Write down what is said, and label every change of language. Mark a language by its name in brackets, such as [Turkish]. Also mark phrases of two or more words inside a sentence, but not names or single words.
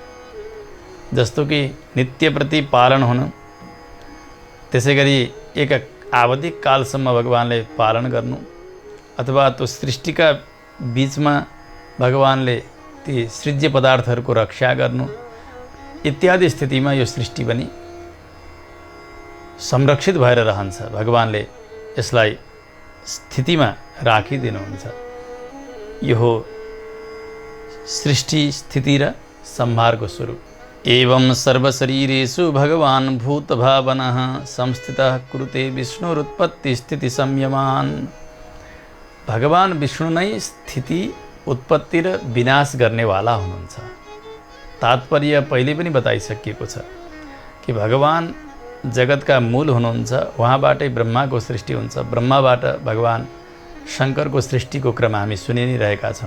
[Nepali] जस्तो कि नित्यप्रति पालन हुनु, त्यसै गरी एक आवधिक कालसम्म भगवानले पालन गर्नु, अथवा त्यो सृष्टिका बीचमा भगवानले ती सृज्य पदार्थहरूको रक्षा गर्नु, इत्यादि स्थितिमा यो सृष्टि पनि संरक्षित भएर रहन्छ। भगवानले यसलाई स्थितिमा राखिदिनुहुन्छ। यो हो सृष्टि, स्थिति र संहारको स्वरूप। [Sanskrit] एवं सर्वशरीरेषु भगवान् भूतभावनः संस्थितः कुरुते विष्णुरुत्पत्ति स्थिति संयमान्। [Nepali] भगवान विष्णु नै स्थिति, उत्पत्ति र विनाश गर्नेवाला हुनुहुन्छ। तात्पर्य पहिले पनि बताइसकिएको छ कि भगवान जगतका मूल हुनुहुन्छ, उहाँबाटै ब्रह्माको सृष्टि हुन्छ। ब्रह्माबाट भगवान शङ्करको सृष्टिको क्रम हामी सुनि नै रहेका छौँ।